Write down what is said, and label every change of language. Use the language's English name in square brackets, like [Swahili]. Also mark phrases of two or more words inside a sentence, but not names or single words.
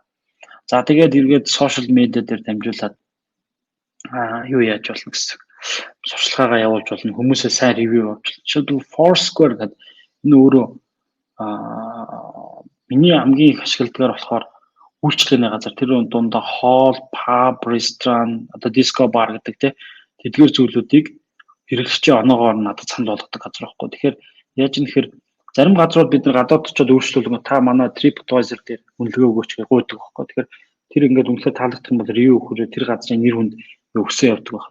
[Mongolian] За тэгээд эргээд social media дээр дамжуулаад юу яаж болно гэсэн сурчлагаагаа явуулж болно. Хүмүүсээ сайн ревю авч. Жишээлбэл Foursquare гэдэг энэ өөрөө миний хамгийн их ашигладгаар болохоор үйлчлэгээний газар тэр дундаа [English] hall, pub, restaurant, [Mongolian] одоо [English] disco bar [Mongolian] гэдэг тийм тэдгээр зүйлүүдийг хэрэглэгчийн оноогоор надад санал болгодог газар байхгүй. Тэгэхээр яаж юм гэхээр зарим газрууд бид нар гадаад очиод өөрчлөлгөө та манай TripAdvisor дээр үнэлгээ өгөөч гэж гуйдаг байхгүй. Тэгэхээр тэр ингээд үнэлгээ таалагдах юм бол review өгөхөөр тэр газрын нэр хүнд өгсөн явдаг байна.